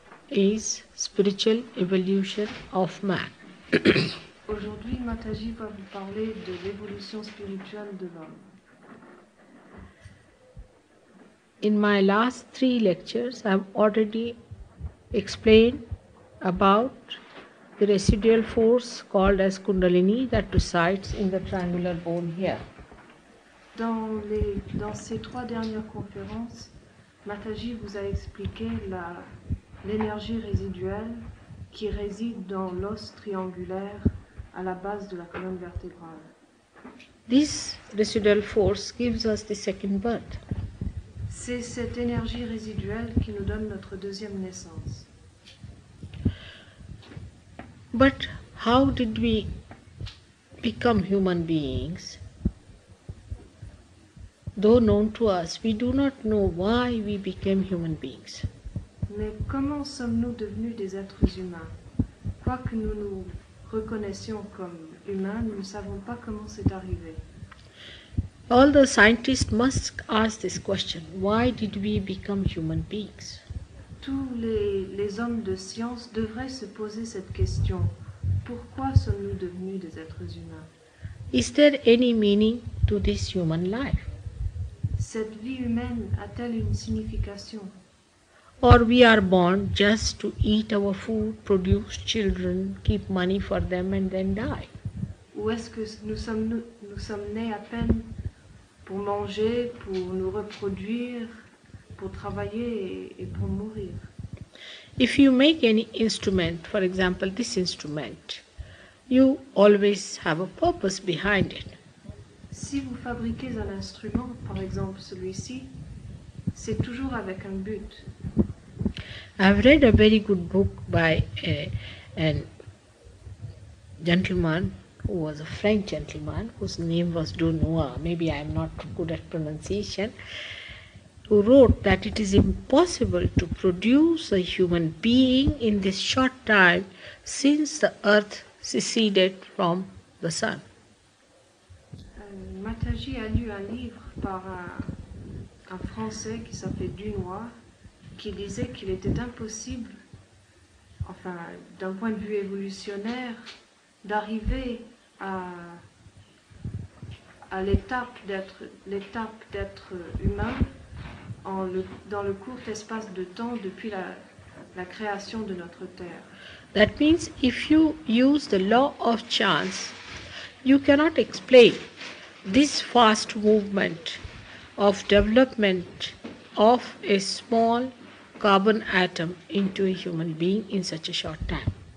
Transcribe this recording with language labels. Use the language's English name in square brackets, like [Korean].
[English] is spiritual evolution of man. [French] Aujourd'hui, Mataji va vous parler de l'évolution spirituelle de l'homme. [English] In my last 3 lectures, I have already explained about the residual force called as Kundalini that resides in the triangular bone here. [French] Dans ces 3 dernières conférences, Mataji vous a expliqué l'énergie résiduelle qui réside dans l'os triangulaire à la base de la colonne vertébrale. [English] This residual force gives us the second birth. [French] C'est cette énergie résiduelle qui nous donne notre deuxième naissance. [English] But how did we become human beings? Though known to us, we do not know why we became human beings. [French] Mais comment sommes-nous devenus des êtres humains? Quoique nous nous reconnaissions comme humains, nous ne savons pas comment c'est arrivé. [English] All the scientists must ask this question: why did we become human beings? [French] Tous les hommes de science devraient se poser cette question. Pourquoi sommes-nous devenus des êtres humains? [English] Is there any meaning to this human life? [French] Cette vie humaine a-t-elle une signification? [English] Or we are born just to eat our food, produce children, keep money for them and then die? [French] Ou est-ce que nous sommes nés à peine pour manger, pour nous reproduire, pour travailler et pour mourir? [English] If you make any instrument, for example this instrument, you always have a purpose behind it. [French] Si vous fabriquez un instrument, par exemple celui-ci, c'est toujours avec un but. [English] I've read a very good book by a gentleman who was a French gentleman whose name was Dunois. Maybe I am not good at pronunciation. Who wrote that it is impossible to produce a human being in this short time since the earth seceded from the sun. [French] Mataji a lu un livre par un Français qui s'appelait Dunois, qui disait qu'il était impossible, enfin d'un point de vue évolutionnaire, d'arriver à l'étape d'être humain dans le court espace de temps depuis la création de notre Terre. [English] That means if you use the law of chance, you cannot explain this fast movement of development of a small carbon atom into a human being in such a short time.